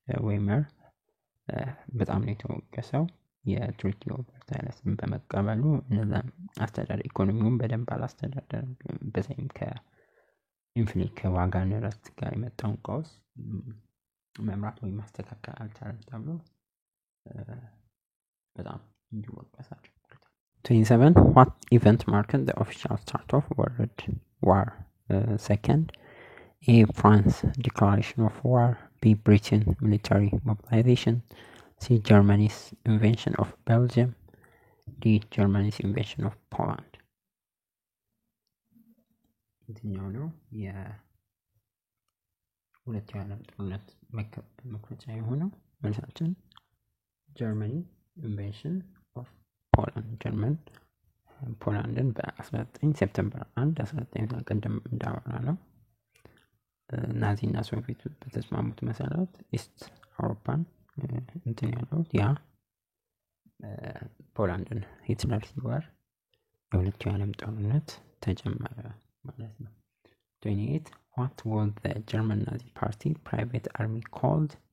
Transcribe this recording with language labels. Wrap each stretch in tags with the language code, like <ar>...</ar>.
<am>ዌይመር በጣም ነው የተወቀሰው የትሪቲ ኦፍ ቨርሳይለስን በመቀበሉ እነዛ አስተዳደር ኢኮኖሚውን በደንብ አላስተዳደረም። በተለይም ከዋጋ ንረት ጋር የመጣውን ቀውስ መምራት ወይም ማስተካከል አልቻለም ተብሎ በጣም እንዲወቀስ አድርጎታል። 27</am> <en>What event marked the official start of World War II? A. France declaration of war. B. Britain military mobilization. C. Germany's invention of Belgium. D. Germany's invention of Poland.</en> <am>የትኛው ነው የሁለተኛው ዓለም ጦርነት መክፈቻ የሆነው? መልሳችን ጀርመኒ ኢንቬንሽን ኦፍ ፖላንድ። ጀርመን ፖላንድን በ19 ሴፕቴምበር 1 19 ቀደም እንዳወራ ነው ናዚና ሶቪየት በተስማሙት መሰረት ኢስት አውሮፓን እንትን ያለው ያ ፖላንድን ሂትለር ሲወር የሁለተኛው ዓለም ጦርነት ተጀመረ ማለት ነው። 28</am> <en>What was the German Nazi Party private army called?</en>